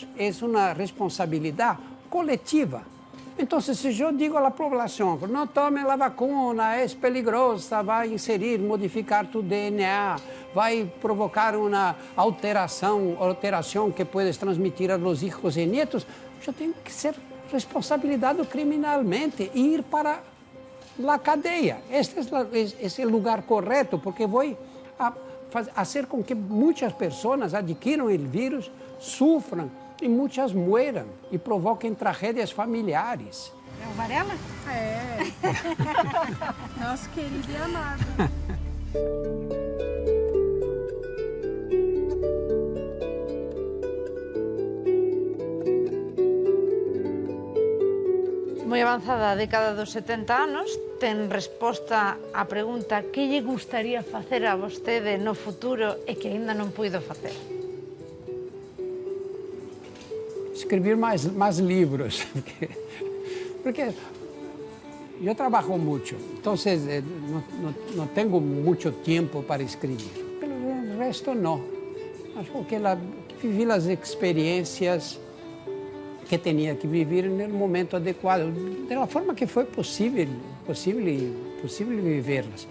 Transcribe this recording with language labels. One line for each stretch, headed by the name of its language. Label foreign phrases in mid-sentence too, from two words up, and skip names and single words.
Spanish: Es una responsabilidad colectiva. Entonces, si yo digo a la población, no tomen la vacuna, es peligrosa, va a inserir, modificar tu DNA, va a provocar una alteración que puedes transmitir a los hijos y nietos, yo tengo que ser responsabilizado criminalmente e ir para la cadeia. Este es el lugar correcto, porque voy a hacer con que muchas personas adquiran el virus, sufran,
Portuguese: e muitas mueram e provoquem tragédias familiares. É o Varela? É. Nosso querido e amado.
Galician: Moi avanzada a década dos 70 anos, ten resposta á pregunta que lle gustaría facer a vostede no futuro e que ainda non puido facer.
Portuguese: Escrever mais livros, porque eu trabalho muito, então não tenho muito tempo para escrever. Pelo resto, não. Acho que vivi as experiências que tinha que viver no momento adequado, da forma que foi possível vivê-las.